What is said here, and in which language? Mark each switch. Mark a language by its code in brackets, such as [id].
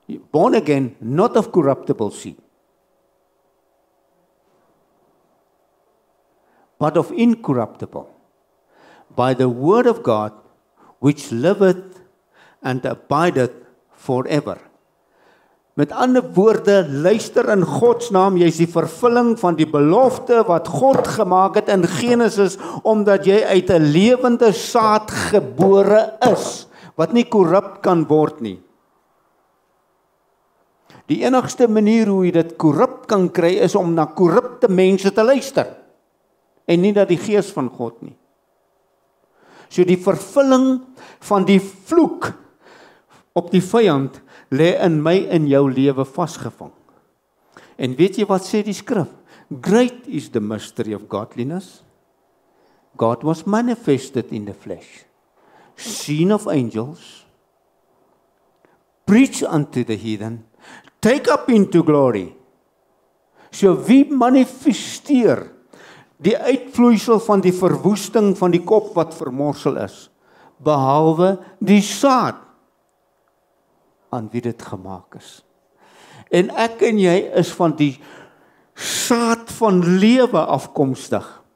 [en] Born again, not of corruptible seed, but of incorruptible, by the word of God, which liveth and abideth forever. [af] Met ander woorde, luister in Gods naam, jy is die vervulling van die belofte wat God gemaak het in Genesis, omdat jy uit 'n lewende saad gebore is, wat nie korrup kan word nie. Die enigste manier hoe jy dit korrup kan kry, is om na korrupte mense te luister, en nie na die gees van God nie. So die vervulling van die vloek op die vyand lê in my en jou lewe vasgevang. En weet jy wat sê die skrif? [en] Great is the mystery of godliness. God was manifested in the flesh, seen of angels, preached unto the heathen, take up into glory. [af] So wie manifesteer die uitvloeisel van die verwoesting van die kop wat vermorsel is, behalwe die saad aan wie dit gemaak is. En ek en jy is van die saad van lewe afkomstig.